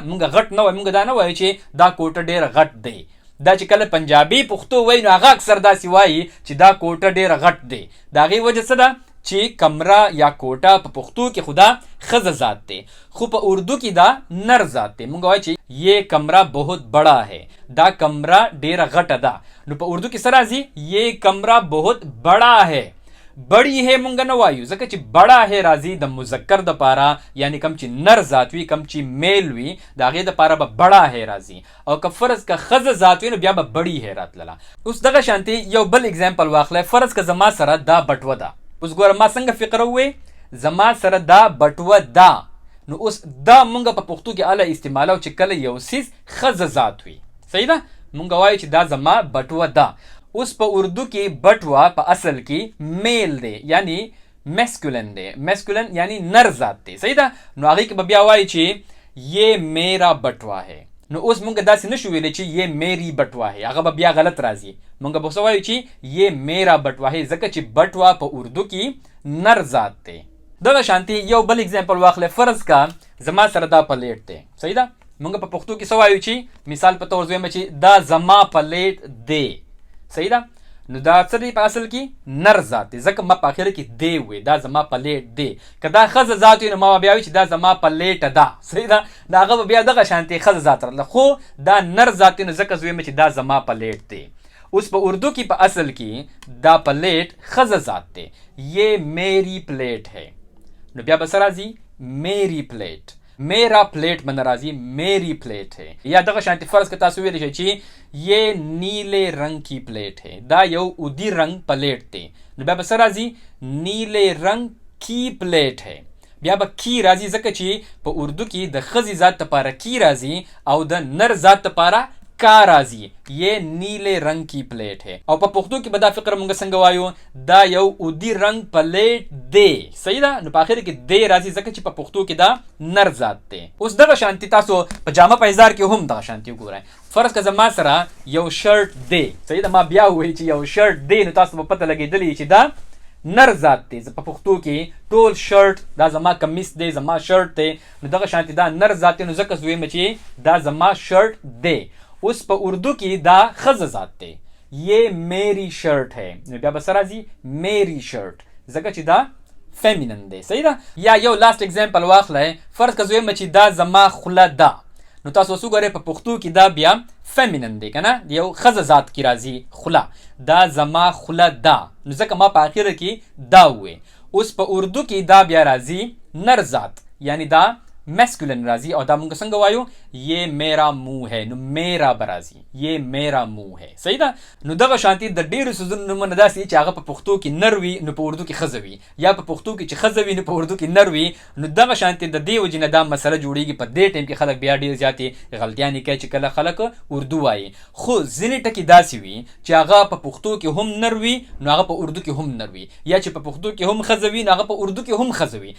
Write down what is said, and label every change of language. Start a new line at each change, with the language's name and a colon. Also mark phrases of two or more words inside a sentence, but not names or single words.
Pashto: موږ غټ نه وایو، موږ دا نه وایو چې دا کوټه ډېره غټ دی. دا چې کله پنجابي پښتو وایي نو هغه اکثر داسې وایي چې دا کوټه ډېره غټ دی. د هغې وجه څه ده چې کمره یا کوټه په پښتو کې خدا ښځه ذات دی، خو په اردو کې دا نر ذات دی. موږ وایو چې
Urdu: یہ کمره بہت بڑا ہے،
Pashto: دا کمره ډېره غټه ده. نو په اردو کې څه راځي؟
Urdu: یہ کمره بہت بڑا ہے. بڑی ہے
Pashto: مونږ نه وایو ځکه چې
Urdu: بڑا ہے
Pashto: راځي د مذکر د پاره، یعنی کم چې نر ذات وي، کم چې میل وي د هغې د پاره به
Urdu: بڑا ہے
Pashto: راځي، او که فرض که ښځه ذات وي نو بیا به بڑی ہے راتلله. اوس دغه شانتي یو بل اگزامپل واخلی. فرض که زما سره دا بټوه ده. اوس ګوره ما څنګه فقره ووی، زما سره دا بټوه ده، نو اوس دا مونږ په پښتو کې اله استعمالو چې کله یو څیز ښځه ذات وي. صحیح ده، مونږ وایو چې دا زما بټوه ده. اوس په اردو کې بټوه په اصل کې میل دی، یعنی میسکولن دی. میسکولن یعنی نر ذات دی. صحیح ده، نو هغې کې به بیا وایي چې
Urdu: یہ میرا بټوه ہے.
Pashto: نو اوس مونږ داسې نشو ویلی چې
Urdu: یہ میری بټوه ہے،
Pashto: هغه به بیا غلط راځي. مونږ به څه وایو چې
Urdu: یہ میرا بټوه ہے،
Pashto: ځکه چې بټوه په اردو کې نر ذات دی. دغه شانتي یو بل اگزامپل واخلی. فرض کا زما سره دا پلیټ دی. صحیح ده، مونږ په پښتو کې څه وایو چې مثال په طور زویم چې دا زما پلیټ دی. صحیح ده، نو دا څه دی په اصل کې نر ذات دی، ځکه ما په اخره کې دی وی، دا زما پلیټ دی. که دا ښځه ذات وي نو ما بیا وایو چې دا زما پلیټه ده. صحیح ده، د هغه به بیا دغه شانتې ښځه ذات راغله، خو دا نر ذات دی نو ځکه زه وایم چې دا زما پلیټ دی. اوس په اردو کې په اصل کې دا پلیټ ښځه ذات دی.
Urdu: یہ میری پلیٹ ہے،
Pashto: نو بیا به څه راځي
Urdu: میری پلیٹ. میرا پلیٹ
Pashto: بنه راځي
Urdu: میری پلیٹ ہے.
Pashto: یا دغه شانتي فرض که تاسو ویلی شئ چې
Urdu: یہ نیلے رنگ کی پلیٹ ہے،
Pashto: دا یو اودی رنگ پلیٹ دی، نو بیا به څه راځي
Urdu: نیلے رنگ کی پلیٹ ہے.
Pashto: بیا به کی راځي ځکه چې په اردو کې د ښځې ذات دپاره کی راځي او د نر ذات دپاره کا راځي.
Urdu: یہ نیلے رنگ کی پلیٹ ہے.
Pashto: او په پښتو کې به دا فقره مونږ څنګه وایو، دا یو اودی رنگ پلیٹ دی. صحیح ده، نو په اخر کې دی راځي ځکه چې په پښتو کې دا نر ذات دی. اوس دغه شانتي تاسو په جامه په اظهار کې هم دغه شانتي وګورئ. فرض که زما سره یو شرټ دی. صحیح ده، ما بیا ووایي چې یو شرټ دی، نو تاسو به پته لګېدلی چې دا نر ذات دی. په پښتو کې ټول شرټ دا زما کمیس دی، زما شرټ دی، نو دغه شانتي دا نر ذات دی، نو ځکه زه وایم چې دا زما شرټ دی. اوس په اردو کې دا ښځه ذات دی.
Urdu: یہ میری شرٹ ہے،
Pashto: نو بیا به څه راځي
Urdu: میری شرٹ،
Pashto: ځکه چې دا فیمینن دی. صحیح ده. یا یو لاست اگزامپل واخلی. فرض که زه وایم چې دا زما خوله ده، نو تاسو اوس وګورئ په پښتو کې دا بیا فیمینن دی که نه، یو ښځه ذات کې راځي خوله. دا زما خوله ده، نو ځکه ما په اخره کې دا ووی. اوس په اردو کې دا بیا راځي نر ذات، یعنی دا میسکولن راځي، او دا مونږ څنګه وایو
Urdu: یہ میرا منہ ہے،
Pashto: نو میرا به راځي
Urdu: یہ میرا منہ ہے.
Pashto: صحیح ده، نو دغه شانتي د ډېرو څیزونو نومونه داسې چې هغه په پښتو کې نر وي نو په اردو کې ښځه وي، یا په پښتو کې چې ښځه وي نو په اردو کې نر وي. نو دغه شانتي د دې وجې نه دا مسله جوړېږي. په دې ټایم کې خلک بیا ډېر زیاتې غلطیانې کوي چې کله خلک اردو وایي، خو ځینې ټکي داسې وي چې هغه په پښتو کې هم نر وي نو هغه په اردو کې هم نر وي، یا چې په پښتو کې هم ښځه وي نو هغه په اردو کې هم ښځه وي.